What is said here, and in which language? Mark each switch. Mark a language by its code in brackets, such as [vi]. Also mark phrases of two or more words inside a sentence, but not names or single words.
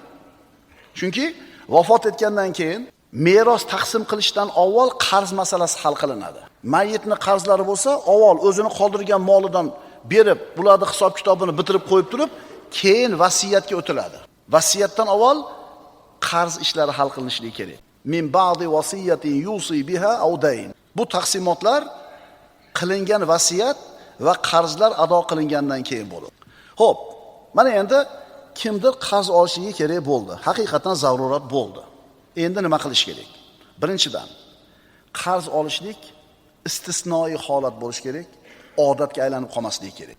[uz] Chunki vafot etgandan keyin meros taqsim qilishdan avval qarz masalasi hal qilinadi. Mayyitni qarzlari bo'lsa, avval o'zini qoldirgan molidan berib, bularning hisob-kitobini bitirib qo'yib turib, keyin vasiyatga o'tiladi. Vasiyatdan avval qarz ishlari hal qilinishligi kerak. [ar] من بعد وصية يوصي بها أو دين. [uz] Bu taqsimotlar qilingan vasiyat va qarzlar ado qilingandan keyin bo'ladi. Xo'p, mana endi kimdir qarz olishiga kerak bo'ldi. Haqiqatan zarurat bo'ldi. Endi nima qilish kerak? Birinchidan, qarz olishlik istisnoi holat bo'lish kerak, odatga aylanib qolmasligi kerak.